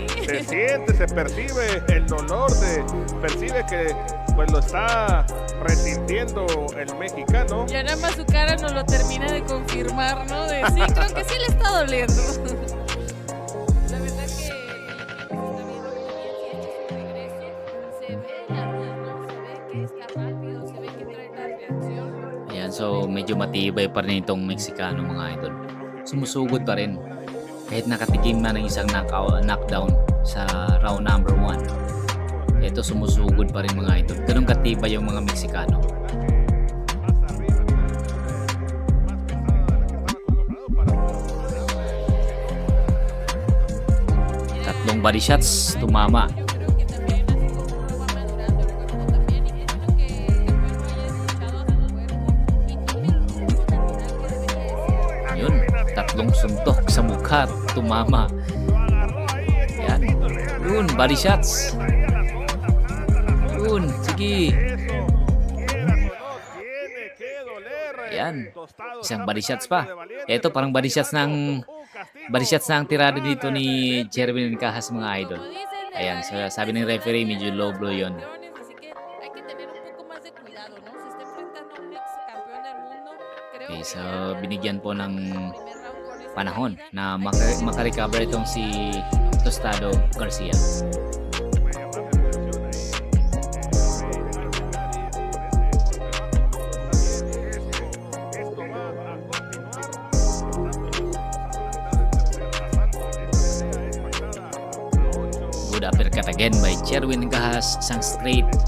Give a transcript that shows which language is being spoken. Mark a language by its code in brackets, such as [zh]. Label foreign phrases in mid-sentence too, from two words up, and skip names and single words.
[es] Se siente, se percibe el dolor, se percibe que pues lo está resintiendo el mexicano. Ya nada más su cara nos lo termina de confirmar, ¿no? De sí, creo que sí le está doliendo. La verdad que se está viendo muy bien, si este es su regreso, se ve la luz, ¿no? Se ve que está rápido, se ve que trae la reacción. [tl] Ayan, so medyo matibay pa rin itong Meksikano mga idol. Sumusugod pa rin. Kahit nakatikim na ng isang knockdown sa [en] round number [tl] 1. Ito sumusugod pa rin mga idol. Ganun katibay yung mga Meksikano. Tatlong [en] body shots, [tl] tumama. [es] Yo creo que también así como uno va madurando el cuerpo también y es lo que el bueno haya escuchado a su cuerpo y tome el rumbo natural que debería de ser. [tl] Yun, tatlong suntok sa mukha, tumama. Yan. Yun, [en] body shots. [tl] Yun, sige. Yan. Isang [en] body shots [tl] pa. Ito parang [en] body shots [tl] ng tirada dito ni Jerwin Ancajas mga idol. [es] Como dicen, de [tl] Ayan, [es] la [tl] so, [es] rienda [tl] sabi ng [es] se [tl] referee, [es] van [tl] medyo [es] los [en] low blow yun. [es] campeones, así que hay que tener un poco más de cuidado, ¿no? Se está enfrentando a un ex campeón del mundo. Creo [tl] Okay, [es] que [tl] so [es] ya [tl] binigyan po ng [es] primer round con esa [tl] panahon [es] caída, [tl] na [es] hay que [tl] makarecover itong si Tostado Garcia. [en] Good uppercut again by Jerwin Ancajas, [tl] isang straight.